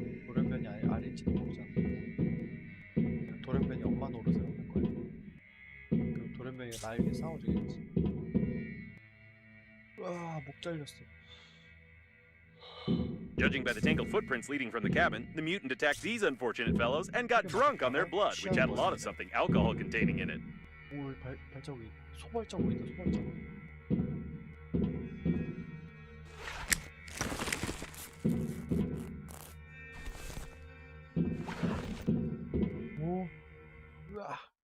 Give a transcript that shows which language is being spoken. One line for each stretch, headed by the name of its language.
Korean: 돌연변이 알인지도 모르잖아. 돌연변이 엄마 노릇을 하는 거야. 그럼 돌연변이가 나에게 싸워주겠지. 와, 목 잘렸어.
English: Judging by the tangled footprints leading from the cabin, the mutant attacked these unfortunate fellows and got drunk on their blood, which had a lot of something alcohol containing in it.
Korean: 오, 발자국이 소발자국 있다. 소발자국. 오, 으아.